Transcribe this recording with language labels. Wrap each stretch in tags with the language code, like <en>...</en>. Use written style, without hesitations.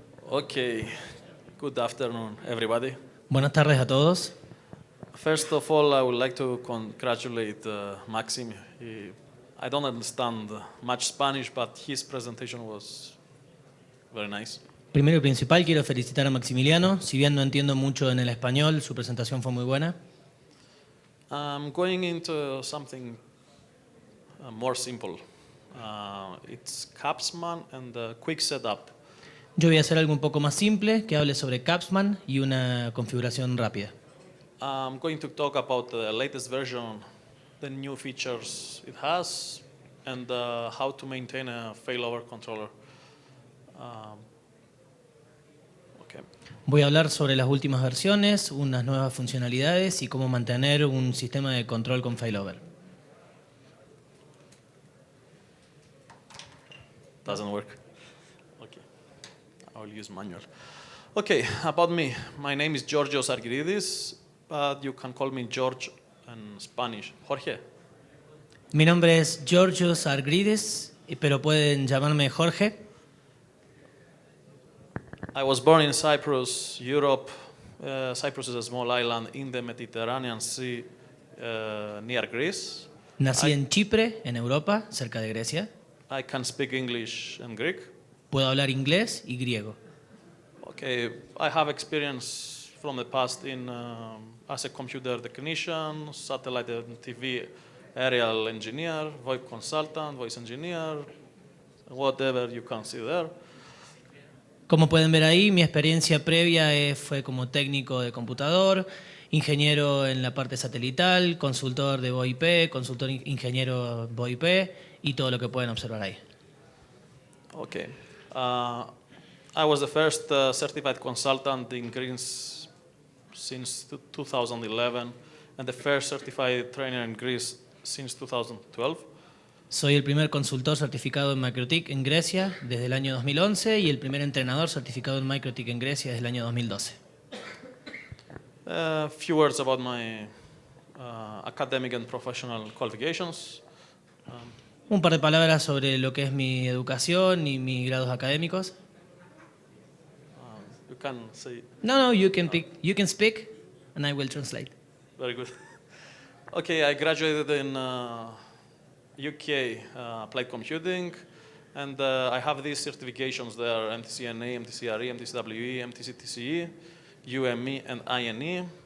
<en>Okay, good afternoon, everybody.</en> <es>Buenas tardes a todos.</es> <en>First of all, I would like to congratulate Maxim. I don't understand much Spanish, but his presentation was very nice.</en> <es>Primero y principal, quiero felicitar a Maximiliano. Si bien no entiendo mucho en el español, su presentación fue muy buena.</es> <en>I'm going into something more simple. It's Capsman and Quick Setup.</en> <es>Yo voy a hacer algo un poco más simple, que hable sobre Capsman y una configuración rápida.</es> <en>I'm going to talk about the latest version, the new features it has, and how to maintain a failover controller. Okay.</en> <es>Voy a hablar sobre las últimas versiones, unas nuevas funcionalidades y cómo mantener un sistema de control con failover.</es> <en>Doesn't work. Okay. I will use manual. Okay, about me. My name is Georgios Argyridis, but you can call me George in Spanish. Jorge.</en> <es>Mi nombre es Georgios Argyridis, pero pueden llamarme Jorge.</es> <en>I was born in Cyprus, Europe. Cyprus is a small island in the Mediterranean Sea near Greece.</en> <es>Nací en Chipre, en Europa, cerca de Grecia.</es> <en>I can speak English and Greek.</en> <es>Puedo hablar inglés y griego.</es> <en>Okay, I have experience from the past in as a computer technician, satellite and TV aerial engineer, voice consultant, voice engineer, whatever you can see there.</en> <es>Como pueden ver ahí, mi experiencia previa fue como técnico de computador, ingeniero en la parte satelital, consultor de VoIP, consultor ingeniero VoIP y todo lo que pueden observar ahí.</es> <en>Okay. I was the first certified consultant in Greece since 2011 and the first certified trainer in Greece since 2012.</en> <es>Soy el primer consultor certificado en MikroTik en Grecia desde el año 2011 y el primer entrenador certificado en MikroTik en Grecia desde el año 2012.</es> <en>A few words about my academic and professional qualifications.</en> <es>Un par de palabras sobre lo que es mi educación y mis grados académicos.</es> <en>You can say. No, you can speak and I will translate. Very good. Okay, I graduated in UK applied computing, and I have these certifications there: MTCNA, MTCRE, MTCWE, MTCTCE, UME, and INE.</en>